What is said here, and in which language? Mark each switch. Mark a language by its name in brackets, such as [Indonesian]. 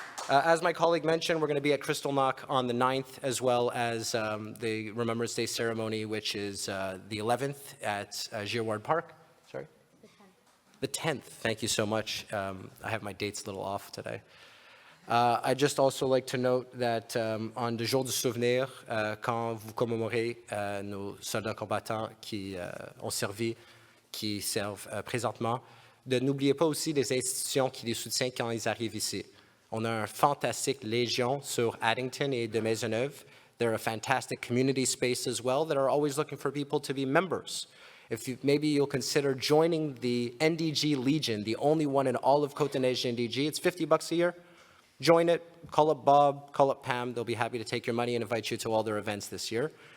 [English] As my colleague mentioned, we're going to be at Kristallnacht on the 9th, as well as the Remembrance Day ceremony, which is the 11th at Girard Park. Sorry? The 10th. Thank you so much. I have my dates a little off today. I'd just also like to note that on [French] le jour du souvenir, quand vous commémorez nos soldats combattants qui ont servi, qui servent présentement, de n'oubliez pas aussi les institutions qui les soutiennent quand ils arrivent ici. On a un fantastique Légion sur Addington et de Maisonneuve. [English] They're a fantastic community space as well that are always looking for people to be members. Maybe you'll consider joining the NDG Legion, the only one in all of Côte-des-Neiges NDG. It's $50 a year. Join it, call up Bob, call up Pam. They'll be happy to take your money and invite you to all their events this year.